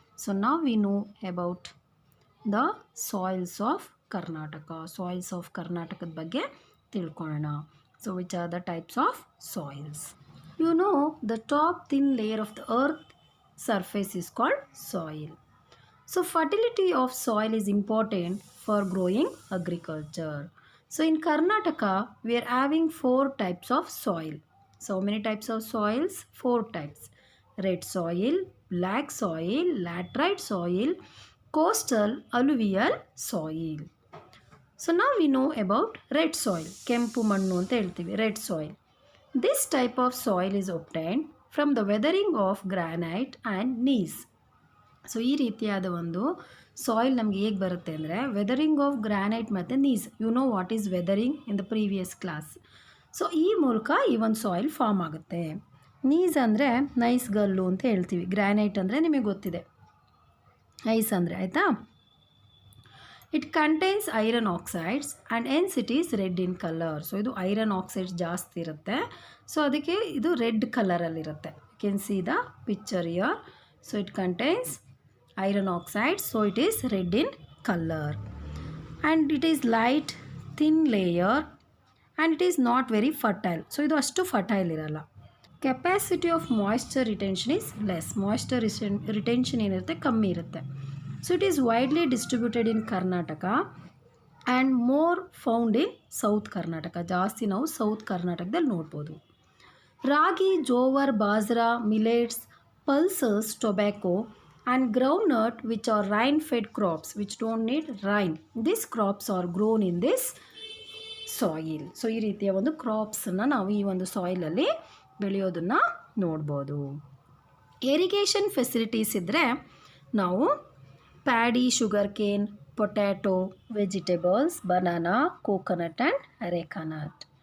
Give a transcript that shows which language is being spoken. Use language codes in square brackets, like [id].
[en] So ನಾವು we know about the soils of Karnataka. [kn] Soils of ಕರ್ನಾಟಕದ ಬಗ್ಗೆ ತಿಳ್ಕೊಳ್ಳೋಣ. [en] So which are the types of soils? You know the top thin layer of the earth surface is called soil. So fertility of soil is important for growing agriculture. So in Karnataka we are having 4 types of soil. So how many types of soils? 4 types. Red soil, black soil, laterite soil, coastal alluvial soil. So now we know about red soil. [kn] ಕೆಂಪು ಮಣ್ಣು ಅಂತ ಹೇಳ್ತೀವಿ, [en] red soil. This type of soil is obtained from the weathering of granite and gneiss. [kn] So ಈ ರೀತಿಯಾದ ಒಂದು soil ನಮಗೆ ಹೇಗೆ ಬರುತ್ತೆ ಅಂದರೆ ವೆದರಿಂಗ್ ಆಫ್ ಗ್ರಾನೈಟ್ ಮತ್ತು knees. [en] You know what is weathering in the previous class. [kn] So ಈ ಮೂಲಕ ಈ ಒಂದು ಸಾಯಿಲ್ ಫಾರ್ಮ್ ಆಗುತ್ತೆ. ನೀಸ್ ಅಂದರೆ ನೈಸ್ ಗಲ್ಲು ಅಂತ ಹೇಳ್ತೀವಿ. ಗ್ರಾನೈಟ್ ಅಂದರೆ ನಿಮಗೆ ಗೊತ್ತಿದೆ, ನೈಸ್ ಅಂದರೆ, ಆಯಿತಾ? [en] It contains iron oxides and hence it is red in colour. [kn] So ಇದು ಐರನ್ ಆಕ್ಸೈಡ್ಸ್ ಜಾಸ್ತಿ ಇರುತ್ತೆ, ಸೊ ಅದಕ್ಕೆ ಇದು red ಕಲರಲ್ಲಿರುತ್ತೆ. [en] You can see the picture here. So it contains iron oxide, so it is red in color, and it is light thin layer and it is not very fertile. [kn] So idu ashtu fertile iralla. [en] Capacity of moisture retention is less. [kn] Moisture retention ಏನಿರುತ್ತೆ ಕಮ್ಮಿ ಇರುತ್ತೆ. [en] So it is widely distributed in Karnataka and more found in South Karnataka. [kn] ಜಾಸ್ತಿ ನಾವು south ಕರ್ನಾಟಕದಲ್ಲಿ ನೋಡ್ಬೋದು. [en] Ragi, jowar, bajra, millets, pulses, tobacco and groundnut, which are rain-fed crops which don't need rain. These crops are grown in this soil. [kn] So ಈ ರೀತಿಯ ಒಂದು ಕ್ರಾಪ್ಸನ್ನು ನಾವು ಈ ಒಂದು ಸಾಯಿಲಲ್ಲಿ ಬೆಳೆಯೋದನ್ನು ನೋಡ್ಬೋದು. ಇರಿಗೇಷನ್ ಫೆಸಿಲಿಟೀಸ್ ಇದ್ದರೆ ನಾವು paddy, sugar cane, potato, vegetables, banana, coconut and areca nut.